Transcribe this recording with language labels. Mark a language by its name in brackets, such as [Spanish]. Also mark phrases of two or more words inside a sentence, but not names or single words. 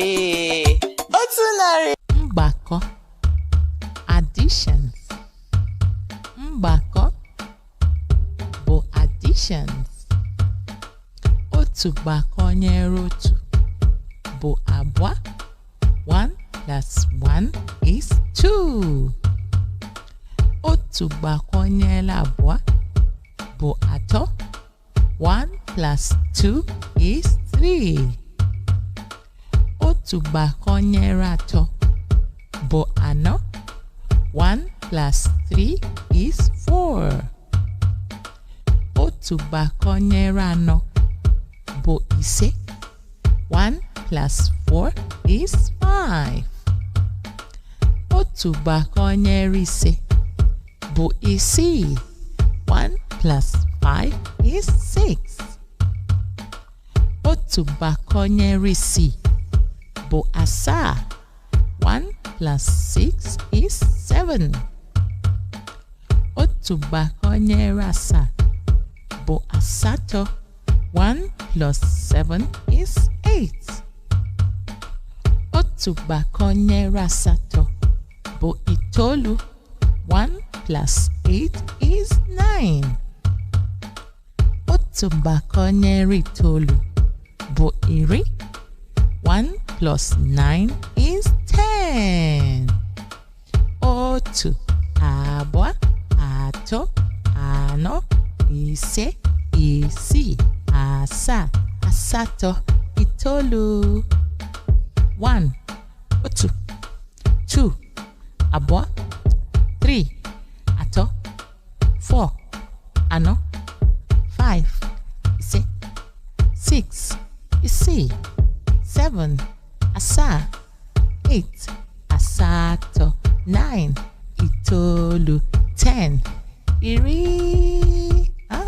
[Igbo] Otu narị. Mgbakọ, additions. Mgbakọ bụ additions. Otu gbakọnyere otu bụ abụọ. [English] 1 plus 1 is 2. [Igbo] Otu gbakọnyere abụọ bụ atọ. [English] 1 plus 2 is 3. [Igbo] Otu gbakọnyere atọ bụ anọ. [English] 1 plus 3 is 4. [Igbo] Otu gbakọnyere anọ bụ ise. [English] 1 plus 4 is 5. [Igbo] Otu gbakọnyere ise bụ isii. [English] 1 plus 5 is 6. [Igbo] Otu Otu gbakọnyere isii bụ asaa. [English] 1 plus 6 is 7. [Igbo] Otu gbakọnyere asaa bụ asatọ. [English] 1 plus 7 is 8. [Igbo] Otu gbakọnyere asatọ bụ itoolu. [English] 1 plus 8 is 9. [Igbo] Otu gbakọnyere itoolu bụ iri. [English] 1 plus 9 is 10. [Igbo] Otu, abụọ, atọ, anọ, ise, isii, asaa, asatọ, itoolu. 1, otu, 2, abụọ, 3, atọ, 4, anọ, 5, ise, 6, isii, 7, asaa, 8, asatọ, 9, itoolu, 10, iri.